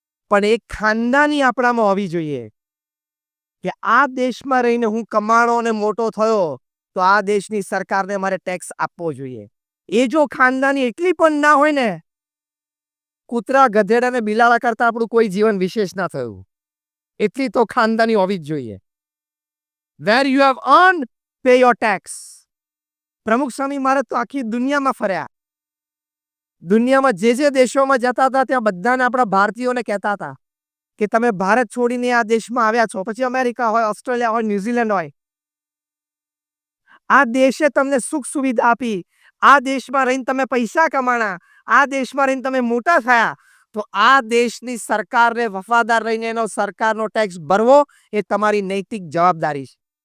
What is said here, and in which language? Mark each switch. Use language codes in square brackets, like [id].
[gu] પણ એક ખાનદાની આપણામાં હોવી જોઈએ કે આ દેશમાં રહીને હું કમાણો અને મોટો થયો તો આ દેશની સરકારને મારે ટેક્સ આપવો જોઈએ. એ જો ખાનદાની એટલી પણ ના હોય ને, કૂતરા, ગધેડા અને બિલાડા કરતા આપણું કોઈ જીવન વિશેષ ના થયું, એટલી તો ખાનદાની હોવી જ જોઈએ. [en] Where you have earned, pay your tax. [gu] પ્રમુખ સ્વામી મહારાજ તો આખી દુનિયામાં ફર્યા. દુનિયામાં જે જે દેશોમાં જતા હતા ત્યાં બધાને આપણા ભારતીયોને કહેતા હતા કે તમે ભારત છોડીને આ દેશમાં આવ્યા છો, પછી અમેરિકા હોય, ઓસ્ટ્રેલિયા હોય, ન્યુઝીલેન્ડ હોય, આ દેશે તમને સુખ સુવિધા આપી, આ દેશમાં રહીને તમે પૈસા કમાણા, આ દેશમાં રહીને તમે મોટા થયા, તો આ દેશની સરકારને વફાદાર રહીને એનો સરકારનો ટેક્સ ભરવો એ તમારી નૈતિક જવાબદારી છે.